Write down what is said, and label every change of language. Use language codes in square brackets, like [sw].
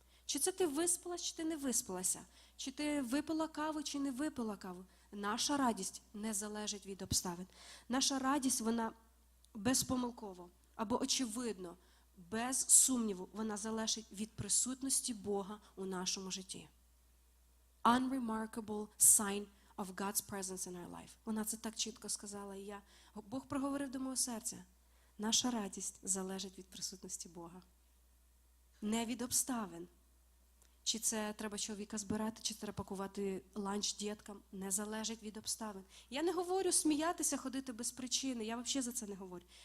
[uk] Чи це ти виспалась, чи ти не виспалася, чи ти випила каву, чи не випила каву. Наша радість не залежить від обставин. Наша радість, вона безпомилково, або очевидно, без сумніву, вона залежить від присутності Бога у нашому житті. [en] Unremarkable sign of God's presence in our life. [uk] Вона це так чітко сказала, і Бог проговорив до мого серця. Наша радість залежить від присутності Бога. Не від обставин. Чи це треба чоловіка збирати, чи треба пакувати ланч діткам, не залежить від обставин. Я не говорю сміятися, ходити без причини, я взагалі за це не говорю.